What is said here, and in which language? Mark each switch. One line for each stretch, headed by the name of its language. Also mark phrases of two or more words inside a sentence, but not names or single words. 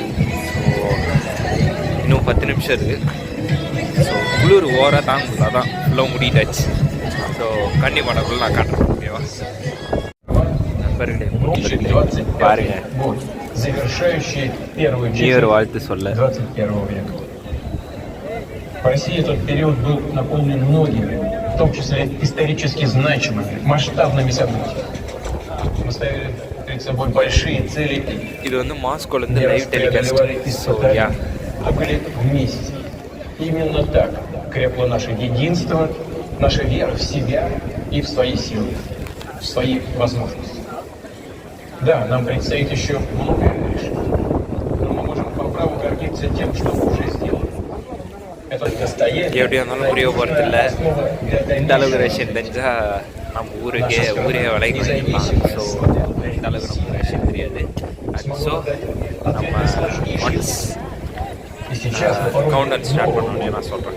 Tamil: ஸோ இன்னும் 10 நிமிஷம் இருக்குது. ஸோ குளிர் ஓவராக தாங்க முடியல, அதான் ஃபுல்லாக முடிட்டாச்சு. ஸோ கண்டிப்பாக பண்ணக்குள்ள நான் காட்டுறேன். ஓகேவா நண்பர்களே, பாருங்க நியூ வாழ்த்து சொல்ல.
Russian: В России этот период был наполнен многими, в том числе исторически значимыми, масштабными событиями. Мы ставили перед собой большие цели.
Tamil: இது வந்து மாஸ்கோலேருந்து
English: live telecast.
Tamil: ஸோ யா
Russian: были вместе. Именно так крепло наше единство, наша вера в себя и в свои силы, в свои возможности. Да, нам предстоит еще многое решить, но мы можем по праву гордиться тем, что уже сделано.
Tamil: எப்படி இருந்தாலும் புரிய போகிறது இல்லை. இந்த அளவுக்கு ரஷ்யன் தெரிஞ்சால் நம்ம ஊரே விலைக்கு பண்ணிக்கலாம். ஸோ இந்த அளவுக்கு நமக்கு ரஷ்யன் தெரியாது. ஸோ நம்ம ஒன்ஸ்
English: countdown start
Tamil: பண்ணோன்னே நான் சொல்கிறேன்.